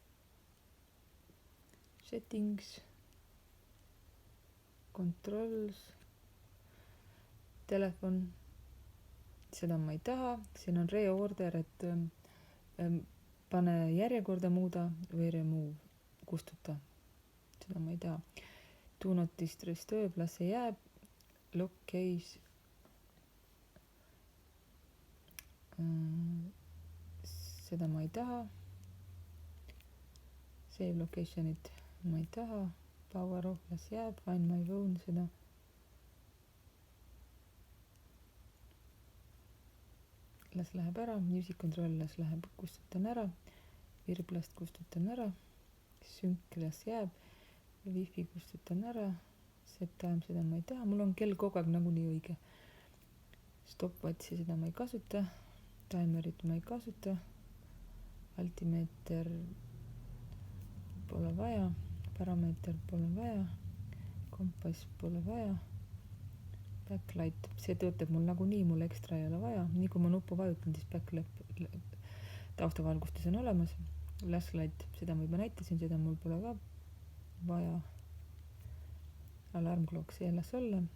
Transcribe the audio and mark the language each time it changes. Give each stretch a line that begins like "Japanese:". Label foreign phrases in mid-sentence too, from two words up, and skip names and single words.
English: Settings, controls,
Estonian: telefon, seda ma ei taha, siin on reorder, et pane järjekorda muuda või remove, kustuta, seda ma ei taha.
English: Do not disturb,
Estonian: las see jääb,
English: lock case,
Estonian: seda ma ei taha,
English: save location'it
Estonian: ma ei taha,
English: power off,
Estonian: las jääb,
English: find my phone,
Estonian: seda las läheb ära,
English: music control
Estonian: las läheb, kustutan ära, virblast kustutan ära, sync las jääb, wifi kustutan ära,
English: set time,
Estonian: seda ma ei taha, mul on kell kogu aeg nagunii õige, stopwatchi seda ma ei kasuta, timerit ma ei kasuta, altimeeter pole vaja, baromeeter pole vaja, kompass pole vaja, backlight, see töötab mul nagunii, mul ekstra ei ole vaja, nii kui ma nuppu vajutan, siis backlight, taustavalgustus on olemas, flashlight, seda ma juba näitasin, seda mul pole ka vaja, alarmclock, see las olla,